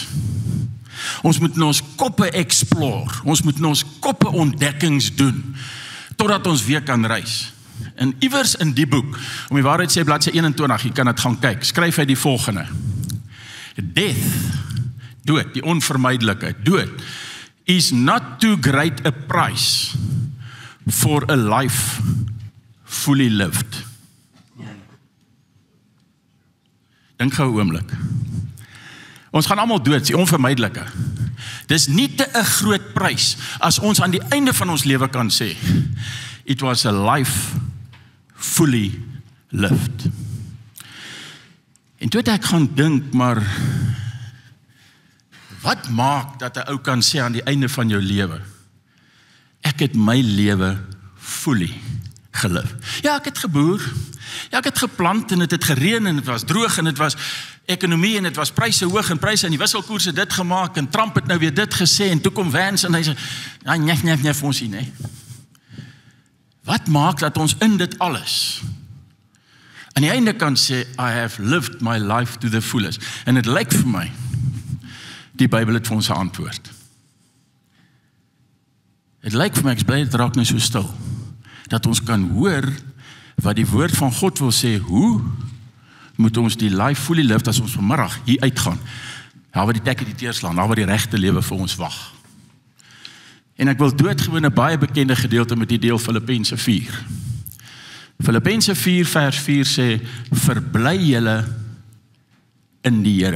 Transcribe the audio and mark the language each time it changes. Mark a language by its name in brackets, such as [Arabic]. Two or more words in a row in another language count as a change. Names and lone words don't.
[Afrikaans] Ons moet in ons koppe explore, ons moet in ons koppe ontdekkings doen, totdat ons weer kan reis. En iewers in die boek, om die waarheid sê, bladsy 21, jy kan dit gaan kyk, skryf hy die volgende. [English] Death, [Afrikaans] dood, die onvermydelike, dood, [English] is not too great a price for a life fully lived. [Afrikaans] Dink gou 'n oomblik. Ons gaan almal dood, die onvermydelike. Dis nie te 'n groot prys as ons aan die einde van ons lewe kan sê, [English] it was a life fully lived. [Afrikaans] En toe het ek gaan dink, maar wat maak dat 'n ou kan sê aan die einde van jou lewe, ek het my lewe fully geleef. Ja, ek het geboer, ja, ek het geplant, en het het gereën, en het was droog, en het was ekonomie, en het was pryse hoog, en pryse, en die wisselkoerse dit gemaak, en Trump het nou weer dit gesê, en toe kom Vance, en hy sê, ja, nee, vir ons hier, nee. Wat maak dat ons in dit alles aan die einde kan sê, [English] I have lived my life to the fullest. [Afrikaans] En dit lyk vir my, die Bybel het vir ons 'n antwoord. Het lyk vir my, ek is bly dit raak nou so stil, dat ons kan hoor wat die woord van God wil sê, hoe moet ons die [English] life fully live [Afrikaans] as ons vanmiddag hier uitgaan, daar waar die tekke die teer slaan, daar waar die regte lewe vir ons wag. En ek wil doodgewoon 'n baie bekende gedeelte met die deel Filippense 4. Filippense 4 vers 4 sê, verbly julle in die Here.